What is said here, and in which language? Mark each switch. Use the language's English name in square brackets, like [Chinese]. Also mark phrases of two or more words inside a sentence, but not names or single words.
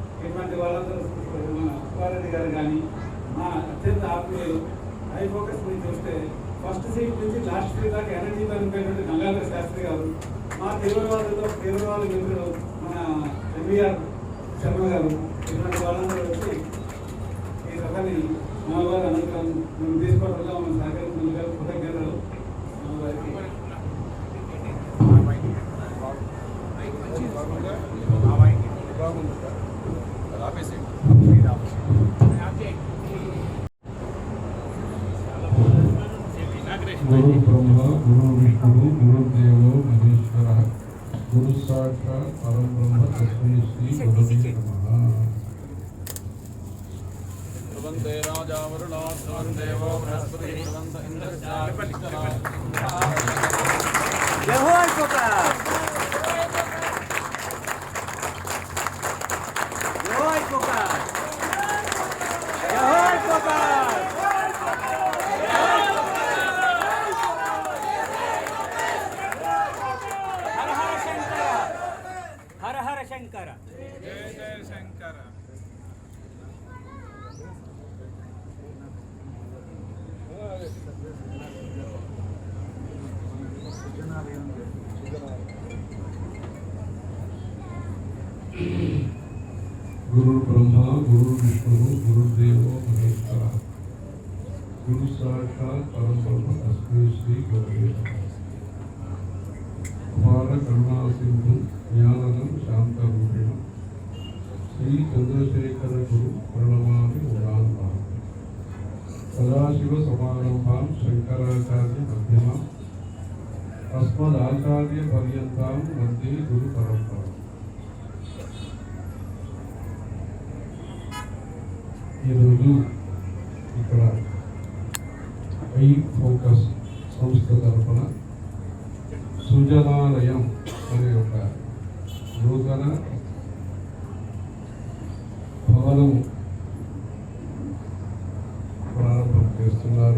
[Telugu] ఇటువంటి వాళ్ళందరూ సుబ్బారెడ్డి గారు కానీ మా అత్యంత ఆత్మీయులు ఐఫోకస్ నుంచి చూస్తే [English] first seat [Telugu] నుంచి [English] last seat [Telugu] దాకా ఎనర్జీ పనిపోయినటువంటి గంగాధర శాస్త్రి గారు, మా తీవ్రవాద మిత్రుడు మన ఎంవీఆర్ శర్మ గారు, ఇటువంటి వాళ్ళందరూ వచ్చి ఈ సభని మా వారి అనంతరం మేము తీసుకోవడంలో మన సహకరించినందుకు కృతజ్ఞతలు. మా వారికి [Sanskrit] गुरु ब्रह्मा गुरु विष्णु गुरुदेवो महेश्वर गुरु साक्षात् परम ब्रह्म तस्मै श्री गुरुवे नमः। वंदे राजा वरुणात् देवो बृहस्पति वंद इंद्रश्चापितरा [Hindi] जय हो ऐफोकस, जय हो ऐफोकस, जय हो ऐफोकस। हर हर शंकर, जय जय शंकर। [Sanskrit] गुरु ब्रह्मा गुरु विष्णु गुरुदेवो महेश्वर गुरु साक्षात् परम ब्रह्म तस्मै श्री गुरुवे नमः। अपार करुणा सिंधु ज्ञानदं शांतरूपिण श्री चंद्रशेखर गुरु प्रणमामि मुदान्ताः। सदाशिव समारंभां शंकराचार्य मध्यमाम् अस्मदाचार्य पर्यन्तां वन्दे गुरु परंपराम्। [Telugu] ఈరోజు ఇక్కడ ఐఫోకస్ సంస్థ తరఫున సుజనాలయం అనే ఒక నూతన భవనం ప్రారంభం చేస్తున్నారు.